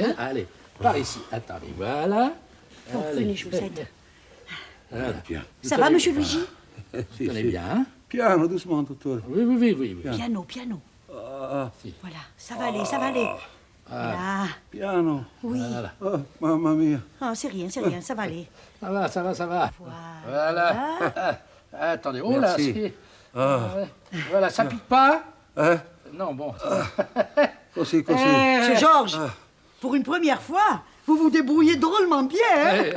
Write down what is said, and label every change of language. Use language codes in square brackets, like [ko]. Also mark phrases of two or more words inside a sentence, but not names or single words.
[fr] Allez, par ici. Attendez, voilà. Bon, Allez. venez, je vous aide. Voilà. Bien. Ça va, monsieur Luigi? Vous tenez bien, hein? Piano, doucement, docteur. Oui. [it] Piano. Si. [fr] Voilà, ça va aller, ça va aller. Là. [it] Piano. [fr] Oui. Voilà. [it] Oh, mamma mia. [fr] Ah, c'est rien, ça va aller. Ça va. Voilà. Attendez, oh là, Merci. c'est... Ouais. Voilà, ça pique pas? Hein? Non, bon. [it] Così. [fr] Monsieur Georges, pour une première fois, vous vous débrouillez drôlement bien, hein?